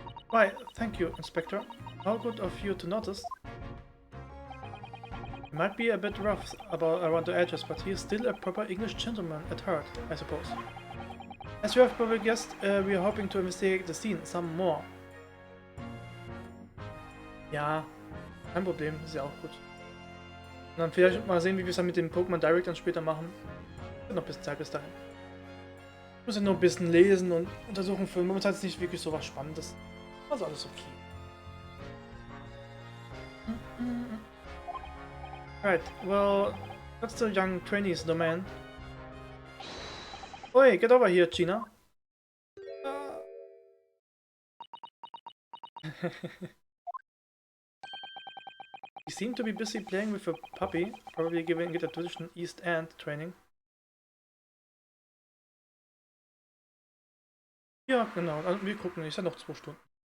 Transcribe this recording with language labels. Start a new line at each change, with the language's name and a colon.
English: Why, thank you, Inspector. How good of you to notice. He might be a bit rough around the edges, but he is still a proper English gentleman at heart, I suppose. As you have probably guessed, we are hoping to investigate the scene some more.
German: Ja, kein Problem, ist ja auch gut. Und dann vielleicht mal sehen, wie wir es dann mit dem Pokémon Direct dann später machen. Noch ein bisschen Zeit bis dahin. Ich muss ja nur ein bisschen lesen und untersuchen für momentan ist nicht wirklich so was Spannendes. Also alles okay.
English: Right, well, that's the young trainee's domain. Oi, get over here, Gina. You seem to be busy playing with a puppy, probably giving it a traditional East End training.
German: Ja, genau, also wir gucken, ist ja noch 2 Stunden.